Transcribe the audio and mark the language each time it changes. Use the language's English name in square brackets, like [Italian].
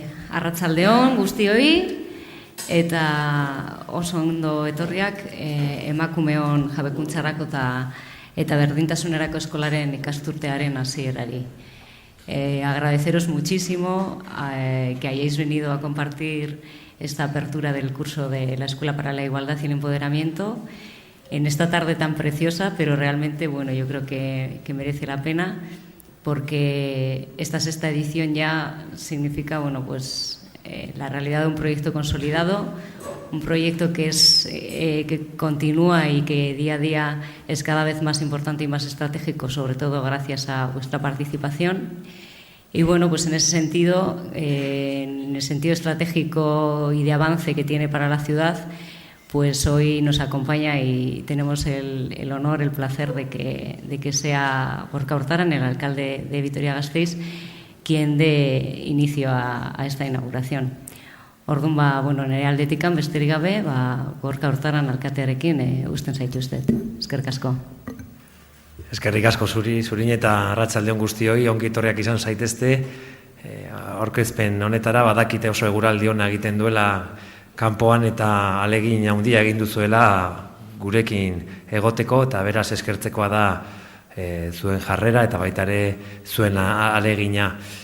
[Basque] Arratsaldeon guztioi eta oso ondo etorriak emakumeon jabekuntzarako eta berdintasunerako eskolaren ikasturtearen hasierari. [Spanish] Agradeceros muchísimo que hayáis venido a compartir esta apertura del curso de la Escuela para la Igualdad y el Empoderamiento en esta tarde tan preciosa, pero realmente, bueno, yo creo que merece la pena, porque esta sexta edición ya significa, bueno, pues la realidad de un proyecto consolidado, un proyecto que continúa y que día a día es cada vez más importante y más estratégico, sobre todo gracias a vuestra participación. Y bueno, pues en ese sentido, en el sentido estratégico y de avance que tiene para la ciudad, pues hoy nos acompaña y tenemos el honor, el placer de que sea Gorka Urtaran, el alcalde de Vitoria-Gasteiz, quien dé inicio a esta inauguración. [Basque] Orduan, bueno, nire aldetikan besterik gabe, Gorka Urtaran alkatearekin uzten zaituztet. Eskerrik asko. Eskerrik asko zurin eta arratsaldeon guztioi, ongi etorriak izan zaitezte. Aurkezpen honetara badakite oso eguraldi ona egiten duela kanpoan eta alegin handia egin duzuela gurekin egoteko, eta beraz eskertzekoa da zuen jarrera eta baita ere zuen alegina.